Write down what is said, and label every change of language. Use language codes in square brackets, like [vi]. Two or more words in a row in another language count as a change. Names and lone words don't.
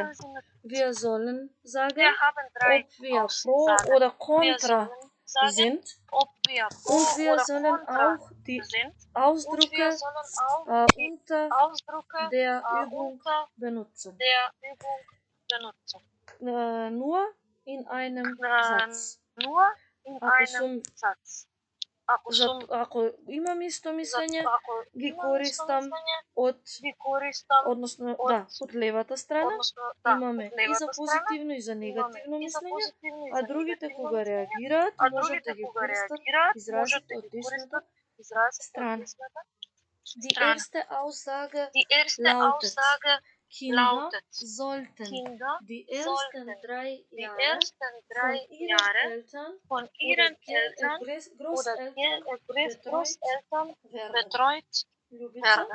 [de] Wir sollen sagen, ob wir pro oder contra sind. Und wir sollen auch die Ausdrücke unter der Übung benutzen. Nur in einem Satz. [mk] Ако имам исто мислење, ги користам од левата страна, имаме и за позитивно и за негативно мислење, а другите кога реагираат, можат да ги користат изразите од десната страна. [de] Die erste Aussage lautet: Kinder sollten die ersten 3 Jahre von ihren Eltern oder Großeltern betreut werden.